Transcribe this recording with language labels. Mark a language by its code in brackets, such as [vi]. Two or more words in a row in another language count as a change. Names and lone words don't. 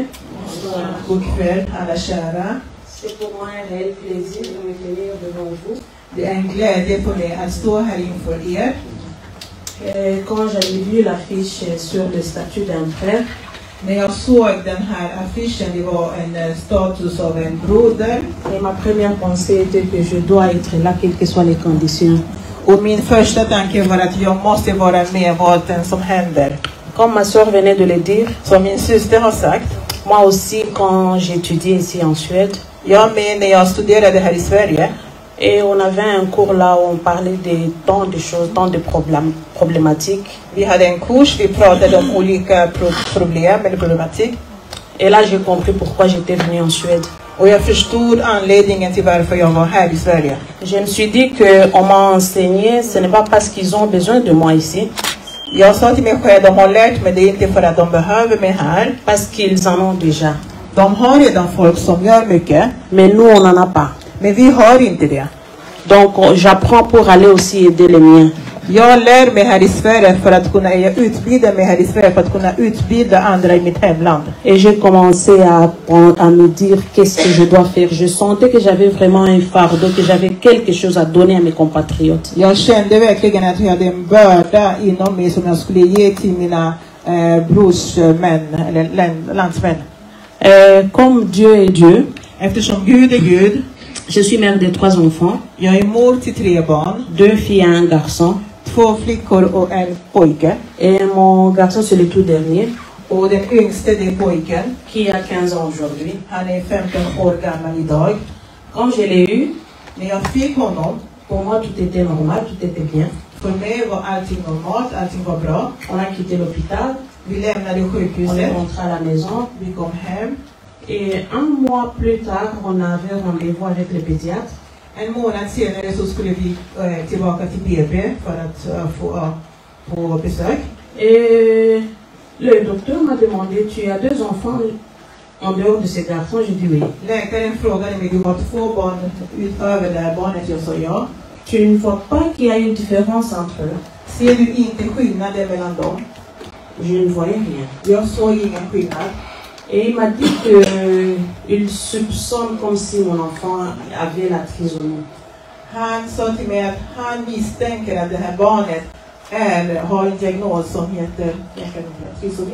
[sv] God kväll alla kära. [fr] C'est pour moi un réel plaisir de me tenir devant vous. [sv] Det är en glädje för mig att stå här inför er. [fr] Quand j'avais vu l'affiche sur le statut d'un frère, [sv] När jag såg den här affischen, det var en status av en broder. [fr] et ma première pensée était que je dois être là, quelles que soient les conditions. [sv] Och min första tanke var att jag måste vara med vad den som händer. [fr] Comme ma soeur venait de le dire, [sv] Som min syster har sagt, [fr] moi aussi quand j'étudiais ici en Suède, [sv] jag med när jag studerade här i Sverige. [fr] et on avait un cours là où on parlait de tant de choses, tant de problématiques. [sv] Vi hade en kurs, vi pratade om olika problem eller problematik. [fr] Et là j'ai compris pourquoi j'étais venue en Suède. [sv] Och jag förstod anledningen till varför jag var här i Sverige. [fr] Je me suis dit qu'on m'a enseigné, ce n'est pas parce qu'ils ont besoin de moi ici, [sv] Jag sa till mig själv, de har lärt mig det inte för att de behöver mig här. [fr] parce qu'ils en ont déjà. [sv] De har redan folk som gör mycket, [fr] Mais nous, on n'en a pas. [sv] men vi har inte det. [fr] Donc, j'apprends pour aller aussi aider les miens. [sv] Jag lär mig här i Sverige för att kunna, jag utbildar mig här i Sverige för att kunna utbilda andra i mitt hemland. [fr] Et j'ai commencé à me dire qu'est-ce que je dois faire. Je sentais que j'avais vraiment un fardeau, que j'avais quelque chose à donner à mes compatriotes. [sv] Jag kände verkligen att jag hade en börda inom mig som jag skulle ge till mina brorsmän eller landsmän. [fr] Comme Dieu est Dieu, [sv] Eftersom Gud är Gud, [fr] je suis mère de 3 enfants, [sv] jag är mor till 3 barn, [fr] 2 filles et un garçon. [sv] 2 flickor och en pojke. [fr] Et mon garçon, c'est le tout dernier, [sv] Och den yngste, det är pojken. [fr] qui a 15 ans aujourd'hui. [sv] Han är 15 år gammal idag. [fr] Quand je l'ai eu, [sv] När jag fick honom, [fr] pour moi, tout était normal, tout était bien. [sv] för mig var allting normalt, allting var bra. [fr] On a quitté l'hôpital, [sv] Vi lämnade [fr] on est [sv] sjukhuset, [fr] rentré à la maison. [sv] vi kom hem. [fr] Et un mois plus tard, on avait rendez-vous avec le pédiatre. [sv] En månad senare så skulle vi tillbaka till BB för att få besök. [fr] Et le docteur m'a demandé, tu as 2 enfants, en dehors de ces garçons? Je dis oui. [sv] Läkaren frågade mig, du har 2 barn utöver det här barnet. Jag sa ja. [fr] Tu ne vois pas qu'il y a une différence entre eux? [sv] Ser du inte skillnaden mellan dem? [fr] Je ne voyais rien. [sv] Jag såg ingen skillnad. [fr] Et il m'a dit qu'il soupçonne comme si mon enfant avait la trisomie. [sv] Han sa till mig att han misstänker att det här barnet har en diagnos som heter trisomi.